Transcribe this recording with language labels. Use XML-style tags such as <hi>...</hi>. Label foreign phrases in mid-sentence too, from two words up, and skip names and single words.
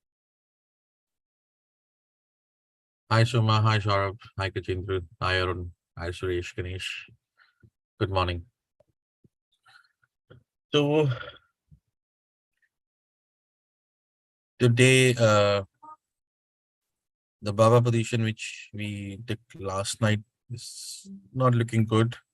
<en>Hi Suma, hi Saurabh, hi Kachindra, hi Arun, hi Suresh, Ganesh. Good morning. So today, the Baba position which we took last night is not looking good.</en>